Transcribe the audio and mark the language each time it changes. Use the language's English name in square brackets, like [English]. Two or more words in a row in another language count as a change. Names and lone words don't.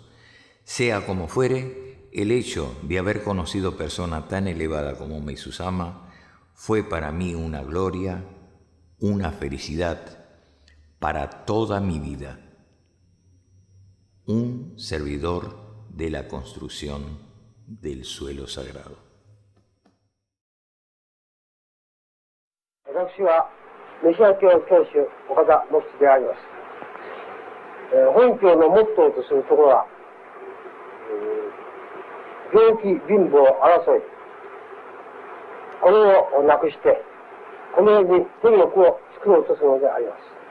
[Spanish] Sea como fuere, el hecho de haber conocido persona tan elevada como Meizu-sama fue para mí una gloria, una felicidad para toda mi vida. Un servidor de la construcción del suelo sagrado. [Japanese] 私はメシア教教主岡田茂吉であります。本教のモットーとするところは、病気、貧乏、争い、これをなくして、この世に天国を作ろうとするのであります。